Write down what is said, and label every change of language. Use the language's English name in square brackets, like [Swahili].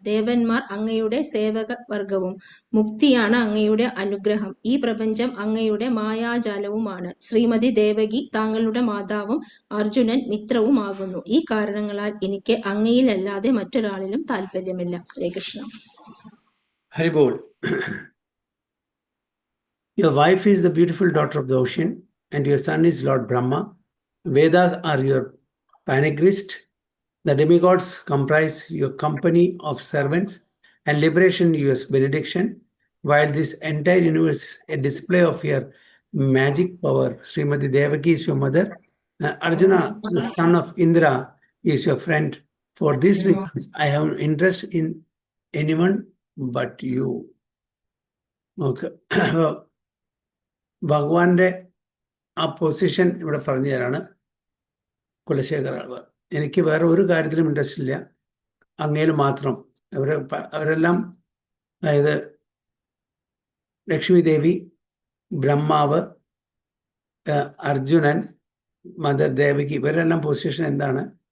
[Malayalam] ദേവന്മാർ അങ്ങയുടെ സേവക വർഗവും. മുക്തിയാണ് അങ്ങയുടെ അനുഗ്രഹം. ഈ പ്രപഞ്ചം അങ്ങയുടെ മായാജാലവുമാണ്. ശ്രീമതി ദേവകി താങ്കളുടെ മാതാവും അർജുനൻ മിത്രവുമാകുന്നു. ഈ കാരണങ്ങളാൽ എനിക്ക് അങ്ങയിലല്ലാതെ മറ്റൊരാളിലും താല്പര്യമില്ല. ഹരേ Krishna. ഹരിബോൾ. [English] Your wife is the beautiful daughter of the ocean and your son is Lord Brahma. Vedas are your panegyrists. The demigods comprise your company of servants and liberation your benediction. While this entire universe is a display of your magic power, Srimati Devaki is your mother. Arjuna, the son of Indra, is your friend. For these reasons, I have no interest in anyone but you. Okay. [Malayalam] ഭഗവാന്റെ ആ position ഇവിടെ പറഞ്ഞു തരാണ് കുലശേഖര. എനിക്ക് വേറെ ഒരു കാര്യത്തിലും interest ഇല്ല, അങ്ങയിൽ മാത്രം. അവരെല്ലാം, അതായത് ലക്ഷ്മി ദേവി, ബ്രഹ്മാവ്, അർജുനൻ, മദർ ദേവകി, ഇവരെല്ലാം പൊസിഷൻ എന്താണ്?